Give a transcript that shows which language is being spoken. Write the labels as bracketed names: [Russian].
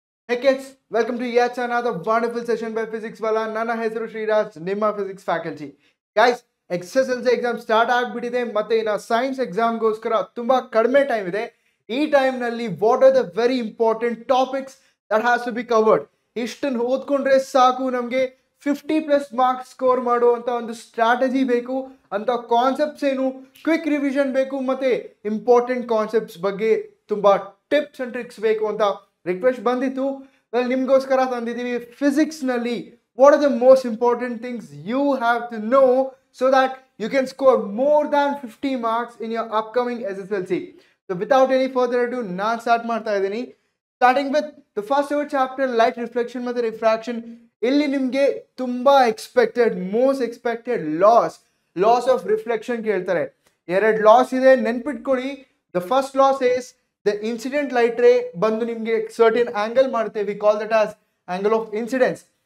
[English] Hey kids, welcome to yet another wonderful session by Physics Wala. [Kannada] ನನ್ನ ಹೆಸರು ಶ್ರೀರಾಜ್, ನಿಮ್ಮ physics faculty. Guys, SSLC exam start ಆಗಿಬಿಟ್ಟಿದೆ, ಮತ್ತೆ ಇನ್ನು ಸೈನ್ಸ್ ಎಕ್ಸಾಮ್ಗೋಸ್ಕರ ತುಂಬ ಕಡಿಮೆ ಟೈಮ್ ಇದೆ. ಈ ಟೈಮ್ನಲ್ಲಿ [English] What are the very important topics that has to be covered. [Kannada] ಇಷ್ಟನ್ನು ಓದ್ಕೊಂಡ್ರೆ ಸಾಕು, ನಮಗೆ 50+ ಮಾರ್ಕ್ಸ್ ಸ್ಕೋರ್ ಮಾಡುವಂಥ ಒಂದು ಸ್ಟ್ರಾಟಜಿ ಬೇಕು. ಅಂತ ಕಾನ್ಸೆಪ್ಟ್ಸ್ ಏನು, ಕ್ವಿಕ್ ರಿವಿಷನ್ ಬೇಕು, ಮತ್ತು ಇಂಪಾರ್ಟೆಂಟ್ ಕಾನ್ಸೆಪ್ಟ್ಸ್ ಬಗ್ಗೆ ತುಂಬ ಟಿಪ್ಸ್ ಆ್ಯಂಡ್ ಟ್ರಿಕ್ಸ್ ಬೇಕು ಅಂತ ರಿಕ್ವೆಸ್ಟ್ ಬಂದಿತ್ತು. ವೆಲ್, ನಿಮಗೋಸ್ಕರ ತಂದಿದ್ದೀವಿ. [English] ಫಿಸಿಕ್ಸ್ನಲ್ಲಿ what are the most important things you have to know so that you can score more than 50 marks in your upcoming SSLC. So without any further ado, [Kannada] ನಾನು start ಮಾಡ್ತಾ ಇದ್ದೀನಿ. [English] Starting with the first ever chapter, light reflection ಮತ್ತು refraction. [Kannada] ಇಲ್ಲಿ ನಿಮಗೆ ತುಂಬ [English] most expected laws of reflection [Kannada] ಕೇಳ್ತಾರೆ. [English] 2 laws ಇದೆ, [Kannada] ನೆನ್ಪಿಟ್ಕೊಳ್ಳಿ. [English] the first law is the incident light ray [Kannada] ಬಂದು ನಿಮಗೆ ಸರ್ಟನ್ ಆಂಗಲ್ ಮಾಡುತ್ತೆ, [English] We call that as angle of incidence.